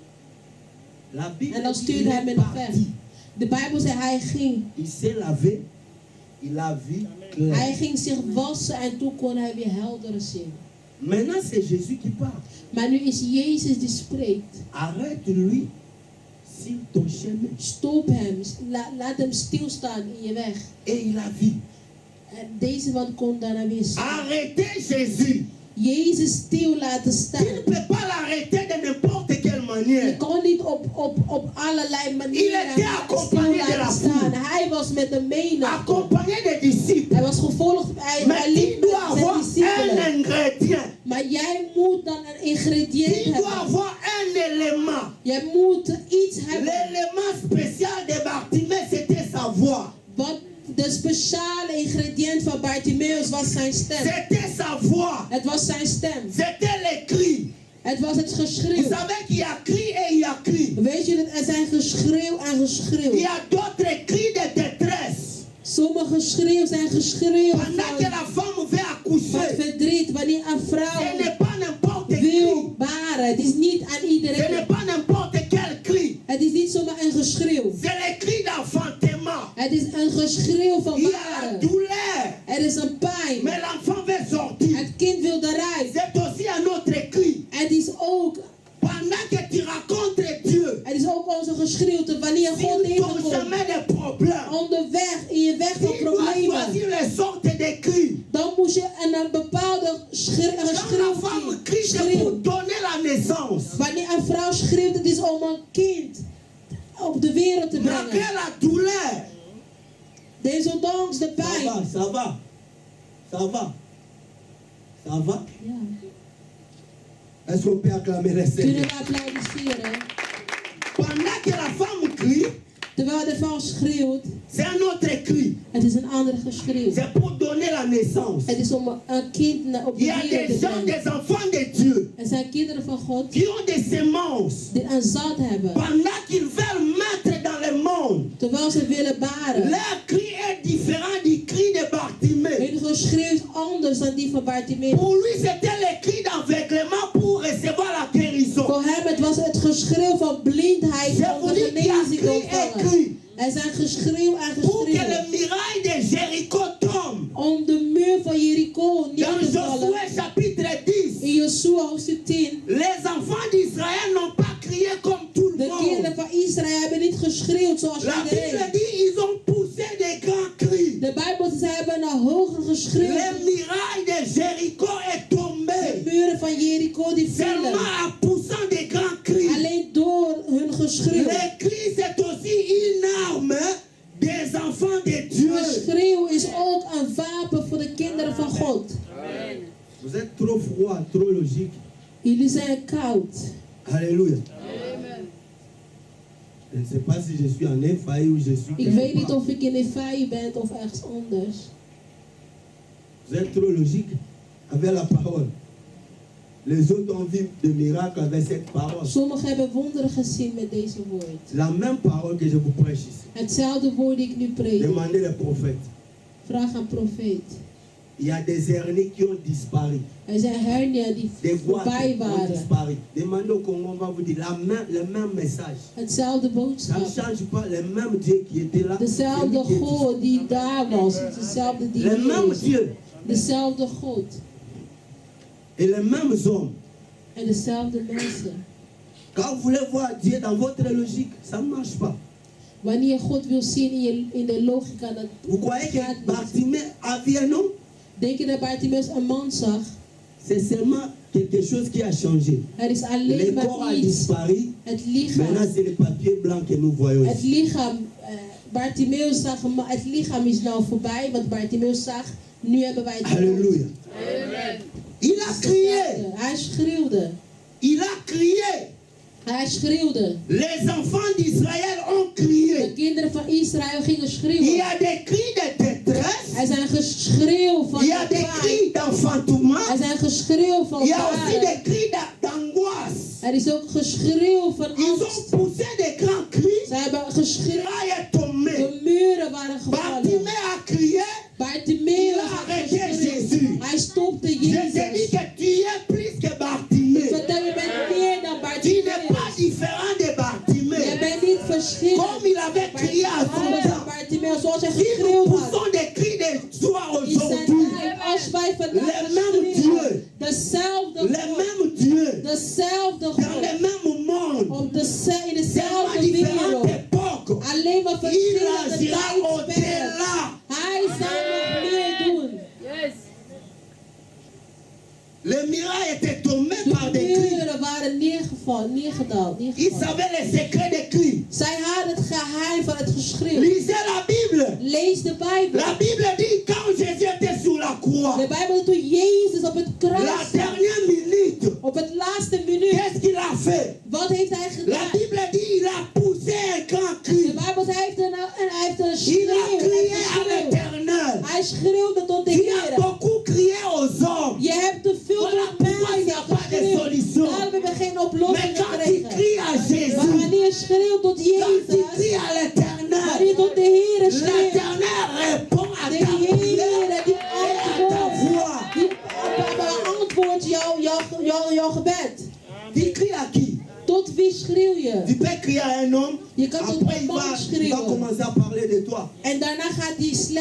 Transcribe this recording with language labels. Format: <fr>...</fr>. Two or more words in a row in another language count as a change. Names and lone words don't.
<fr>la Bible</fr> <nl>En dan</nl> <fr>dit,</fr> <nl>stuurde</nl> <fr>il</fr> <nl>hij</nl> <fr>est</fr> <nl>me weg.</nl> <fr>parti.</fr> <nl>De Bijbel zegt, hij ging.</nl> <fr>Il s'est lavé, il a vu clair.</fr> <nl>Hij ging zich wassen en toen kon hij weer helder zien.</nl> <fr>Maintenant, c'est Jésus qui parle.</fr> <nl>Maar nu is Jezus die spreekt.</nl> <fr>Arrête-lui sur ton chemin.</fr> <nl>Stop hem, laat hem stilstaan in je weg.</nl> <fr>Et il a vu.</fr> <nl>En deze man kon daarna weer zien.</nl> <fr>Arrêtez Jésus.</fr> <nl>Jezus stil laten</nl> <fr>Tu</fr> <nl>staan.</nl> <fr>ne peux pas l'arrêter de n'importe quelle</fr> <nl>Je</nl> <fr>manière.</fr> <nl>kon niet op allerlei manieren</nl> <fr>Il était accompagné</fr> <nl>stil</nl> <fr>de la</fr> <nl>laten</nl> <fr>foule.</fr> <nl>staan. Hij was met de menigte.</nl> <fr>Accompagné des disciples.</fr> <nl>Hij was gevolgd, hij</nl> <fr>Mais tu</fr> <nl>liep</nl> <fr>dois</fr> <nl>met zijn</nl> <fr>avoir un</fr> <nl>discipelen.</nl> <fr>ingrédient.</fr> <nl>Maar jij moet dan een ingrediënt</nl> <fr>Tu dois</fr> <nl>hebben.</nl> <fr>avoir un élément.</fr> <nl>Jij moet iets hebben.</nl> <fr>L'élément spécial de Bartimée, c'était sa voix.</fr> <nl>Wat de speciale ingrediënt van Bartimaeus was zijn stem.</nl> <fr>C'était sa voix.</fr> <nl>Het was zijn stem.</nl> <fr>C'était les cris.</fr> <nl>Het was het</nl> <fr>Vous</fr> <nl>geschreeuw.</nl> <fr>savez qu'il y a cri et il y a cri.</fr> <nl>Weet je dat er zijn geschreeuw en geschreeuw.</nl> <fr>Il y a d'autres cris de détresse.</fr> <nl>Sommige schreeuw zijn geschreeuw</nl> <fr>Pendant que la femme veut</fr> <nl>van</nl> <fr>accoucher,</fr> <nl>verdriet. Wanneer een</nl> <fr>ce</fr> <nl>vrouw</nl> <fr>n'est pas n'importe qui.</fr> <nl>wil baren. Het is niet aan</nl> <fr>Ce n'est</fr> <nl>iedereen.</nl> <fr>pas n'importe quel cri.</fr> <nl>Het is niet zomaar een geschreeuw.</nl> <fr>C'est le cri d'enfantement.</fr> <nl>Het is een geschreeuw van</nl> <fr>Il y a la</fr> <nl>baren.</nl> <fr>douleur.</fr> <nl>Er is een pijn.</nl> <fr>Mais l'enfant veut sortir.</fr> <nl>Het kind wil eruit.</nl> <fr>C'est aussi un autre cri.</fr> <nl>Het is ook,</nl> <fr>Pendant que tu rencontres Dieu,</fr> <nl>het is ook onze geschreeuwte wanneer</nl> <fr>sur</fr> <nl>God</nl> <fr>ton</fr> <nl>tegenkomt.</nl> <fr>chemin de problème,</fr> <nl>Onderweg, in je weg van</nl> <fr>tu dois</fr> <nl>problemen.</nl> <fr>choisir les sortes de cris.</fr> <nl>Dan moest je een bepaalde</nl> <fr>Quand la</fr> <nl>geschreeuw</nl> <fr>femme crie, c'est pour donner la naissance.</fr> <nl>Wanneer een vrouw schreeuwt, het is om een kind op de wereld te</nl> <fr>Malgré</fr> <nl>brengen.</nl> <fr>la douleur,</fr> <nl>Desondanks de</nl> <fr>ça</fr> <nl>pijn.</nl> <fr>va, ça va, ça va, ça va.</fr> <nl>Ja.</nl> <fr>Est-ce qu'on peut acclamer le</fr> <nl>Kunnen</nl> <fr>Seigneur?</fr> <nl>we applaudisseren?</nl> <fr>Pendant que la femme crie,</fr> <nl>Terwijl de vrouw schreeuwt,</nl> <fr>c'est un autre cri.</fr> <nl>het is een andere geschreeuw.</nl> <fr>C'est pour donner la naissance.</fr> <nl>Het is om een kind op</nl> <fr>Il</fr> <nl>de</nl> <fr>y a</fr> <nl>wereld</nl> <fr>des</fr> <nl>te</nl> <fr>gens,</fr> <nl>brengen.</nl> <fr>des enfants de Dieu,</fr> <nl>Er zijn kinderen van God</nl> <fr>qui ont des semences.</fr> <nl>die een zaad hebben.</nl> <fr>Pendant qu'ils veulent mettre dans le monde,</fr> <nl>Terwijl ze willen baren.</nl> <fr>leur cri est différent du cri de Bartimée.</fr> <nl>Hun geschreeuw is anders dan die van Bartimaeus.</nl> <fr>Pour lui, c'était le cri d'aveuglement pour recevoir la guérison.</fr> <nl>Voor hem het was het geschreeuw van blindheid om de genezing te ontvangen. Er zijn geschreeuw en</nl> <fr>Pour que</fr> <nl>geschreeuw.</nl> <fr>le miracle de Jéricho</fr> <nl>Josua hoofdstuk 10.</nl> <fr>Les enfants d'Israël n'ont pas crié comme tout le</fr> <nl>De</nl> <fr>monde.</fr> <nl>kinderen van Israël hebben niet geschreeuwd zoals</nl> <fr>La Bible</fr> <nl>iedereen.</nl> <fr>dit ils ont poussé des grands cris.</fr> <nl>De Bijbel zegt, zij hebben naar hoger geschreeuwd.</nl> <fr>Les murailles de Jéricho est</fr> <nl>De</nl> <fr>tombée.</fr> <nl>muren van Jericho die</nl> <fr>Seulement</fr> <nl>vielen.</nl> <fr>en poussant des grands cris.</fr> <nl>Alleen door hun geschreeuw.</nl> <fr>Les cris, c'est aussi une arme des enfants de Dieu.</fr> <nl>Geschreeuw is ook een wapen voor de kinderen van God.</nl> <fr>Vous êtes trop froid, trop logique.</fr> <nl>Jullie zijn koud.</nl> <fr>Alléluia. Je ne sais pas si je suis en Ephraï ou je suis</fr> <nl>Ik</nl> <fr>quelque</fr> <nl>weet niet</nl> <fr>part.</fr> <nl>of ik in Efai ben of ergens anders.</nl> <fr>Vous êtes trop logique avec la parole. Les autres ont vu des miracles avec cette parole.</fr> <nl>Sommigen hebben wonderen gezien met deze woord.</nl> <fr>La même parole que je vous prêche ici.</fr> <nl>Hetzelfde woord die ik nu predik.</nl> <fr>Demandez les prophètes.</fr> <nl>Vraag aan profeet.</nl> <fr>Il y a des hernies qui ont disparu.</fr> <nl>Er zijn hernia die</nl> <fr>Des</fr> <nl>voorbij</nl> <fr>boîtes ont</fr> <nl>waren.</nl> <fr>disparu. Demandez au Congo, on va vous dire le même message.</fr> <nl>Hetzelfde</nl> <fr>Ça ne</fr> <nl>boodschap.</nl> <fr>change pas. Le même Dieu qui était là. c'est lui</fr> <nl>Dezelfde</nl> <fr>qui est</fr> <nl>God die daar was. Dezelfde die</nl> <fr>le</fr> <nl>hier</nl> <fr>même</fr> <nl>is.</nl> <fr>Dieu</fr> <nl>Dezelfde God.</nl> <fr>et les mêmes hommes.</fr> <nl>En dezelfde mensen.</nl> <fr>Quand vous voulez voir Dieu dans votre logique, ça ne marche pas.</fr> <nl>Wanneer je God wil zien in de logica, dat</nl> <fr>Vous croyez</fr> <nl>gaat</nl> <fr>que</fr> <nl>niet.</nl> <fr>Bartimée avait un nom?</fr> <nl>Denk je dat Bartimaeus een man zag?</nl> <fr>C'est seulement quelque chose qui a changé.</fr> <nl>Er is</nl> <fr>Le</fr> <nl>alleen</nl> <fr>corps a</fr> <nl>maar iets.</nl> <fr>disparu.</fr> <nl>Het</nl> <fr>Maintenant,</fr> <nl>lichaam.</nl> <fr>c'est le papier blanc que nous voyons</fr> <nl>Het</nl> <fr>ici.</fr> <nl>lichaam. Bartimaeus zag, het lichaam is nou voorbij, wat Bartimaeus zag. Nu hebben wij het hoofd.</nl> <fr>Alléluia. Il a crié.</fr> <nl>Hij schreeuwde.</nl> <fr>Il a crié.</fr> <nl>Hij schreeuwde.</nl> <fr>Les enfants d'Israël ont</fr> <nl>De</nl> <fr>crié.</fr> <nl>kinderen van Israël gingen</nl> <fr>Il y</fr> <nl>schreeuwen.</nl> <fr>a des cris de détresse.</fr> <nl>Er zijn geschreeuw van</nl> <fr>Il y a des</fr> <nl>gevaar.</nl> <fr>cris d'enfantement.</fr> <nl>Er zijn geschreeuw van</nl> <fr>Il y a aussi des</fr> <nl>varen.</nl> <fr>cris d'angoisse.</fr> <nl>Er is ook geschreeuw van</nl> <fr>Ils ont</fr> <nl>angst.</nl> <fr>poussé des grands cris.</fr> <nl>Ze hebben geschreeuwd.</nl> <fr>Là, il est tombé.</fr> <nl>De muren waren gevallen.</nl> <fr>Bartimée a crié.</fr> <nl>Bartimaeus</nl> <fr>Il a</fr> <nl>had</nl> <fr>arrêté</fr> <nl>geschreeuwd.</nl> <fr>Jésus.</fr> <nl>Hij stopte</nl> <fr>Je te dis</fr> <nl>Jezus.</nl> <fr>que tu es plus que Bartimée.</fr> <nl>Vertel, je bent meer dan</nl> <fr>Tu n'es pas</fr> <nl>Bartimaeus.</nl> <fr>différent de</fr> <nl>Je</nl> <fr>Bartimée.</fr> <nl>bent niet verschillend.</nl> <fr>Comme il avait crié à son</fr> <nl>Anders dan</nl> <fr>temps.</fr> <nl>Bartimaeus, zoals hij</nl> <fr>Si nous</fr> <nl>geschreeuwd had.</nl> <fr>poussons des cris de joie</fr> <nl>In zijn</nl> <fr>aujourd'hui,</fr> <nl>tijd, als wij vandaag</nl> <fr>Le même</fr> <nl>schreeuwen,</nl> <fr>Dieu.</fr> <nl>dezelfde</nl> <fr>le</fr> <nl>God,</nl> <fr>même Dieu,</fr> <nl>dezelfde</nl> <fr>dans le</fr> <nl>God,</nl> <fr>même monde,</fr> <nl>in</nl> <fr>tellement</fr> <nl>dezelfde</nl> <fr>différentes</fr> <nl>wereld,</nl> <fr>époques,</fr> <nl>alleen maar</nl> <fr>il</fr> <nl>verschillende</nl> <fr>agira</fr> <nl>tijdsperken.</nl> <fr>au-delà.</fr> <nl>Hij zal nog meer doen.</nl> <fr>Les murailles étaient tombées par</fr> <nl>De</nl> <fr>des cris.</fr> <nl>muren waren neergedaald.</nl> <fr>Ils savaient les secrets des cris.</fr> <nl>Zij hadden het geheim van het geschreeuw.</nl> <fr>Lisez la Bible.</fr> <nl>Lees de Bijbel.</nl> <fr>La Bible dit quand Jésus était sur la croix,</fr> <nl>De Bijbel zegt toen Jezus op het</nl> <fr>la</fr> <nl>kruis,</nl> <fr>dernière minute,</fr> <nl>op het laatste minuut,</nl> <fr>qu'est-ce qu'il a fait?</fr> <nl>wat heeft hij</nl> <fr>La</fr> <nl>gedaan?</nl> <fr>Bible dit il a poussé un grand</fr> <nl>De</nl> <fr>cri.</fr> <nl>Bijbel zegt hij heeft een</nl> <fr>Il a</fr> <nl>schreeuw.</nl> <fr>crié à l'Éternel.</fr> <nl>Hij schreeuwde tot de</nl> <fr>Tu as</fr> <nl>Heer.</nl> <fr>beaucoup crié aux hommes.</fr> <nl>Je hebt te veel</nl> <fr>Voilà</fr> <nl>tot</nl> <fr>pourquoi il n'y a pas de</fr> <nl>geschreeuwd.</nl> <fr>solution.</fr> <nl>Daarom hebben we geen</nl> <fr>Mais</fr> <nl>oplossing</nl> <fr>quand tu</fr> <nl>gekregen.</nl> <fr>cries à</fr> <nl>Maar</nl> <fr>Jésus,</fr> <nl>wanneer je schreeuwt tot</nl> <fr>quand tu</fr> <nl>Jezus,</nl> <fr>cries à</fr> <nl>wanneer je</nl> <fr>l'Éternel,</fr> <nl>tot de Heer schreeuwt,</nl> <fr>l'Éternel répond à</fr> <nl>de</nl> <fr>ta</fr> <nl>Heer</nl> <fr>prière</fr> <nl>die</nl> <fr>et à ta voix.</fr> <nl>beantwoordt jouw gebed.</nl> <fr>Tu cries à qui?</fr> <nl>Tot wie schreeuw je?</nl> <fr>Tu peux crier à un homme,</fr> <nl>Je kan tot</nl> <fr>après</fr> <nl>een</nl> <fr>il</fr> <nl>man</nl> <fr>va</fr> <nl>schreeuwen.</nl> <fr>commencer à parler de toi.</fr> <nl>En daarna gaat die slecht</nl>